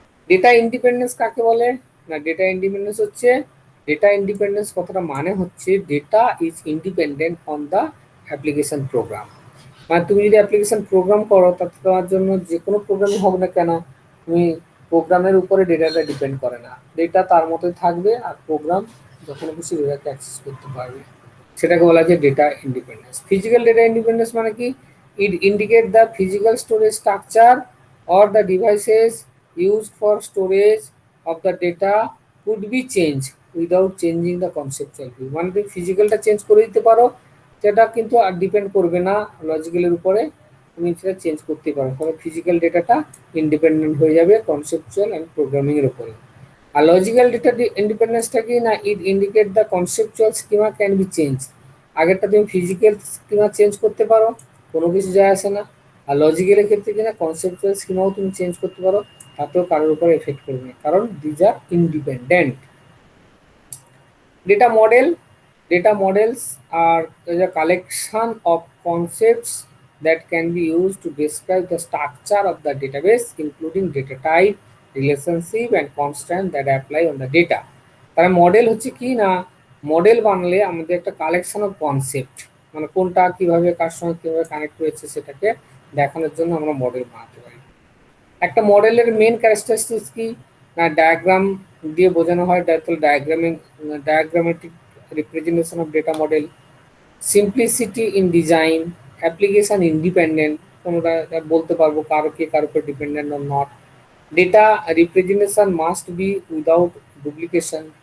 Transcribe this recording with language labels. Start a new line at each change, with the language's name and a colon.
Bangla: Data independence কাকে বলে? না, ডেটা ইন্ডিপেন্ডেন্স হচ্ছে, ডেটা ইন্ডিপেন্ডেন্স কথাটা মানে হচ্ছে
English: Data is independent on the application program.
Bangla: মানে তুমি যদি অ্যাপ্লিকেশন প্রোগ্রাম করো, তাতে তোমার জন্য যে কোনো প্রোগ্রামই হোক না কেন, তুমি প্রোগ্রামের উপরে ডেটাটা ডিপেন্ড করে না, ডেটা তার মতোই থাকবে, আর প্রোগ্রাম যখন খুশি ডেটাকে অ্যাক্সেস করতে পারবে, সেটাকে বলা যায় data independence. Physical data independence মানে কি?
English: It indicate the physical storage structure or the devices used for storage of the data could be changed without changing the conceptual view.
Bangla: মানে তুমি ফিজিক্যালটা চেঞ্জ করে দিতে পারো, সেটা কিন্তু আর ডিপেন্ড করবে না লজিক্যালের উপরে, তুমি সেটা চেঞ্জ করতে পারো, ফলে ফিজিক্যাল ডেটাটা ইন্ডিপেন্ডেন্ট হয়ে যাবে কনসেপচুয়াল অ্যান্ড প্রোগ্রামিং এর উপরে। আর লজিক্যাল ডেটা ইন্ডিপেন্ডেন্সটা কি না,
English: It indicate the conceptual schema can be change.
Bangla: আগেরটা তুমি ফিজিক্যাল স্কিমা চেঞ্জ করতে পারো, কোনো কিছু যায় আসে না। আর লজিক্যালের ক্ষেত্রে কিনা কনসেপচুয়াল স্কিমাও তুমি চেঞ্জ করতে পারো, তাতেও কারোর উপর এফেক্ট করবে না, কারণ
English: These are independent. Data model, data models are a collection of concepts that can be used to describe the structure of the database, including data type, relationship and constant that apply on the data.
Bangla: তাহলে model হচ্ছে কি না, model বানালে আমাদের একটা collection of concept, মানে কোনটা কিভাবে কার সঙ্গে কিভাবে কানেক্ট হয়েছে সেটাকে দেখানোর জন্য আমরা মডেল বানাতে পারি। একটা মডেলের মেন ক্যারেক্টারিস্টিক্স কি না, ডায়াগ্রাম দিয়ে বোঝানো হয়,
English: diagrammatic representation of data model, simplicity in design, application independent,
Bangla: কোনোটা বলতে পারবো কারো কে কার উপর dependent or not,
English: data representation must be without duplication,